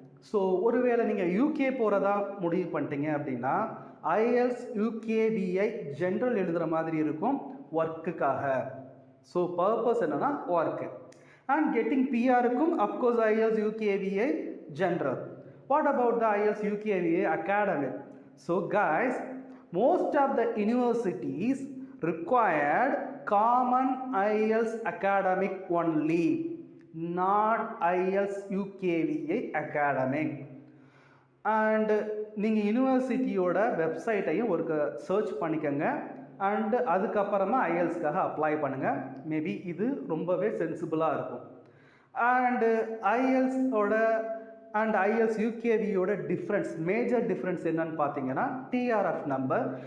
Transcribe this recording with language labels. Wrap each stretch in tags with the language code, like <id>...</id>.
<ta>So ஒருவேளை நீங்கள் UK போகிறதா முடிவு பண்ணிட்டீங்க அப்படின்னா ஐஎல்ஸ் யூகேவிஐ ஜென்ரல் எழுதுகிற மாதிரி இருக்கும் ஒர்க்குக்காக. ஸோ பர்பஸ் என்னன்னா work. And getting பிஆருக்கும் of course ஐஎல்ஸ் யூகேவிஐ general.</ta> <en>What about the IELTS UKVA academic? So guys, most of the universities required common IELTS academic only, not IELTS UKVA academic.</en> <ta>And நீங்கள் யூனிவர்சிட்டியோட வெப்சைட்டையும் ஒரு சர்ச் பண்ணிக்கோங்க. And அதுக்கப்புறமா ஐஎல்ஸ்க்காக apply பண்ணுங்கள். Maybe இது ரொம்பவே சென்சிபிளாக இருக்கும். And ஐஎல்ஸோட and ஐஎல்ஸ் யூகேவியோட difference, major difference என்னன்னு பார்த்தீங்கன்னா டிஆர்எஃப் நம்பர்.</ta>